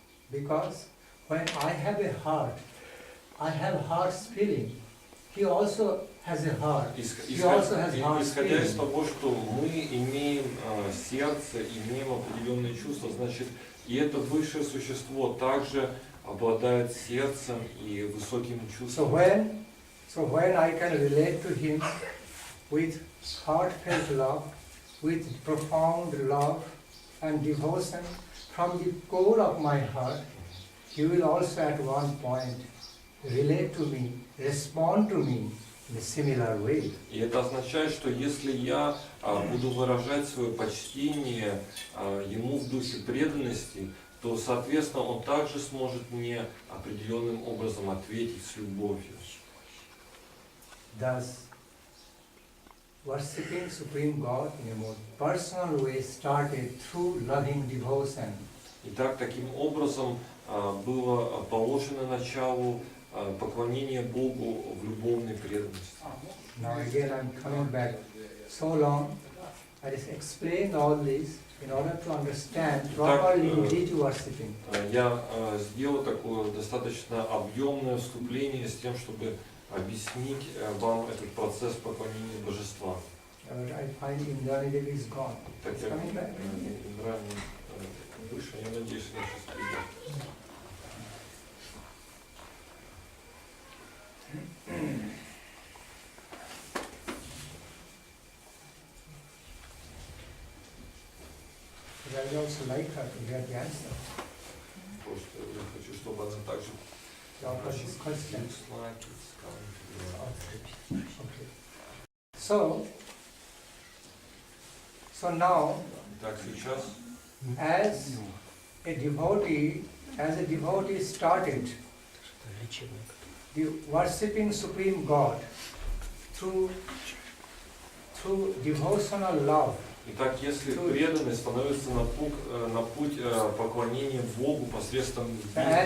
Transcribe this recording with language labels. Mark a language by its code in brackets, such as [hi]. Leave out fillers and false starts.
[en] Because when I have a heart, I have heart's feeling. He also has a heart. He also has heart's [ru] Исходя из [en] feeling. [ru] того, что мы имеем сердце, имеем определенные чувства, значит, и это высшее существо также обладает сердцем и высокими чувствами. [en] So when I can relate to him with heartfelt love, with profound love and devotion from the core of my heart, he will also at one point relate to me, respond to me in a similar way. [ru] И это означает, что если я буду выражать свое почтение ему в духе преданности, то, соответственно, он также сможет мне определенным образом ответить с любовью. [en] Thus, worshipping Supreme God in a more personal way started through loving devotion. [ru] Итак, таким образом было положено началу поклонение Богу в любовной преданности. [en] Now again I'm coming back. So long, I just explained all this in order to understand properly deity worshipping. [ru] Я сделал такое достаточно объемное вступление с тем, чтобы объяснить вам этот процесс поклонения божества. [en] I find Indrani Devi is gone. [ru] Так [en] It's [ru] как [en] coming back. [ru] Индра выше, я надеюсь, она сейчас придет. [en] I would also like her to get the answer. [ru] Просто я хочу, чтобы она также [en] To offer this question. Looks like it's coming together. Okay. So now, [ru] Так, сейчас [en] as a devotee started the worshipping Supreme God through devotional love. [ru] Итак, если преданный становится на путь поклонения Богу посредством любви,